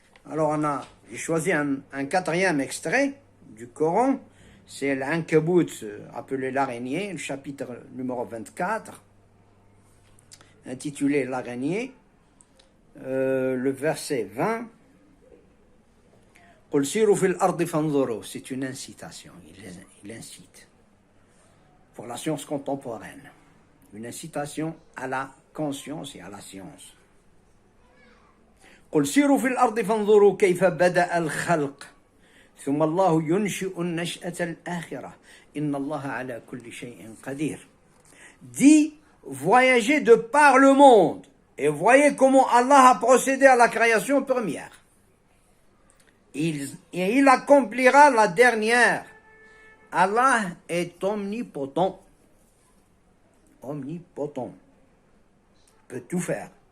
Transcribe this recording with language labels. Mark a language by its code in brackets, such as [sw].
[fr] Alors j'ai choisi un 4e extrait du Coran, c'est l'Ankabut, appelé l'araignée, le chapitre numéro 24, intitulé l'araignée, le verset 20. [ar] قل سيروا في الأرض فانظروا, [fr] c'est une incitation, il incite pour la science contemporaine, une incitation à la conscience et à la science. [ar] قل سيروا في الأرض فانظروا كيف بدأ الخلق ثم الله ينشئ النشأة الآخرة إن الله على كل شيء قدير. [fr] Dit, voyagez de par le monde et voyez comment Allah a procédé à la création première. Et il accomplira la dernière. Allah est omnipotent. Omnipotent. Peut tout faire.